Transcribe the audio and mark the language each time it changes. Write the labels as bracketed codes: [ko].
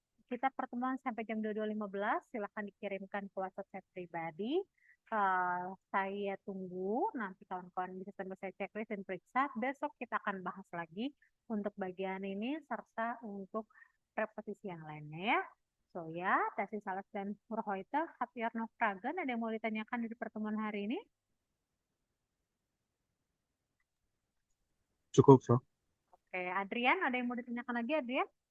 [id] Kita pertemuan sampai jam 22.15. Silakan dikirimkan ke WhatsApp saya pribadi. Saya tunggu. Nanti kawan-kawan bisa sambil saya checklist dan periksa. Besok kita akan bahas lagi untuk bagian ini serta untuk repetisi yang lainnya ya. [de] So ya, das ist alles dann für heute. Habt ihr noch Fragen? [id] Ada yang mau ditanyakan di pertemuan hari ini? Cukup, Prof. Oke, Adrian, ada yang mau ditanyakan lagi, Adrian?